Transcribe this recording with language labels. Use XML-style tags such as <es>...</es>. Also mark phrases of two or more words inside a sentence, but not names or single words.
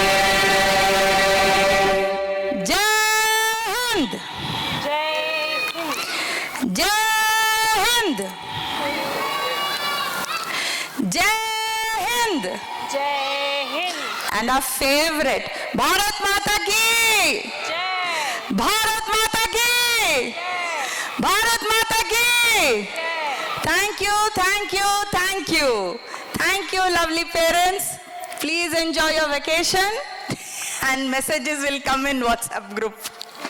<hi>जय हिंद! जय हिंद! जय हिंद!</hi> <en>And our favorite,</en> <hi>भारत माता की! भारत माता की! भारत माता की!</hi> <en>Thank you, thank you, thank you. Thank you, lovely parents. Please enjoy your vacation and messages will come in WhatsApp group.</en>